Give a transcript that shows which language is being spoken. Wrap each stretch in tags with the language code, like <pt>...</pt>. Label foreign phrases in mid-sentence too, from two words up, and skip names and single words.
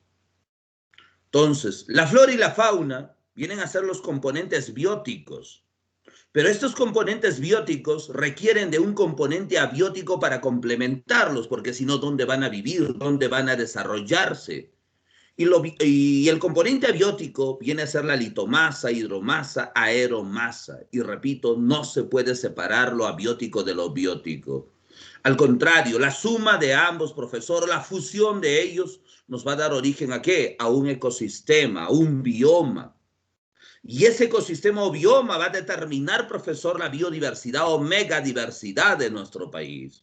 <es>Entonces, la flora y la fauna vienen a ser los componentes bióticos. Pero estos componentes bióticos requieren de un componente abiótico para complementarlos, porque si no, ¿dónde van a vivir? ¿Dónde van a desarrollarse? Y el componente abiótico viene a ser la litomasa, hidromasa, aeromasa. Y repito, no se puede separar lo abiótico de lo biótico. Al contrario, la suma de ambos, profesor, la fusión de ellos nos va a dar origen ¿a qué? A un ecosistema, a un bioma. Y ese ecosistema o bioma va a determinar, profesor, la biodiversidad o megadiversidad de nuestro país.</es>